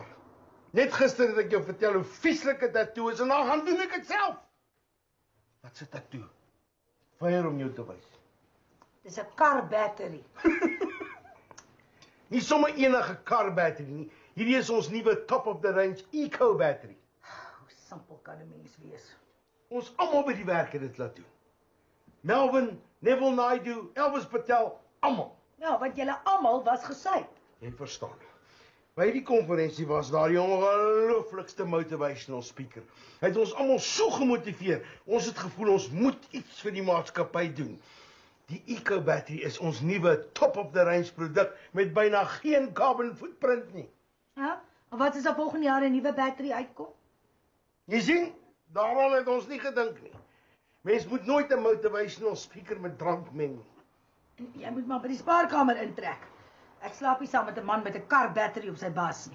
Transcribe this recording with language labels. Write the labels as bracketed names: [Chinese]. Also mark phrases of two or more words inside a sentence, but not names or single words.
[Afrikaans] Net gister het ek jou vertel hoe vieslik 'n tattoo is en dan gaan doen ek dit self. Wat se tattoo? Weier om jou te wys. Dis 'n [English] car battery. [Afrikaans] Nie sommer enige kar battery nie. Hierdie is ons nuwe [English] top of the range eco battery. [Afrikaans] Hoe simpel kan 'n mens wees? Ons almal by die werk het dit laat doen. Melvin, Neville Naidu, Elvis Patel, almal. Ja, want julle almal was gesuip. Jy verstaan. By die konferensie was daar die ongelooflikste [English] motivational speaker. [Afrikaans] Hy het ons almal so gemotiveer. Ons het gevoel ons moet iets vir die maatskappy doen. Die eco battery is ons nuwe [English] top of the range [Afrikaans] produk met byna geen [English] carbon footprint [Afrikaans] nie. Ja? En wat as daar volgende jaar 'n nuwe battery uitkom? Jy sien, daaraan het ons nie gedink nie. Mens moet nooit 'n [English] motivational speaker [Afrikaans] met drank meng nie. Jy moet maar by die spaarkamer intrek. Ek slaap nie saam met 'n man met 'n [English] car battery [Afrikaans] op sy bas nie.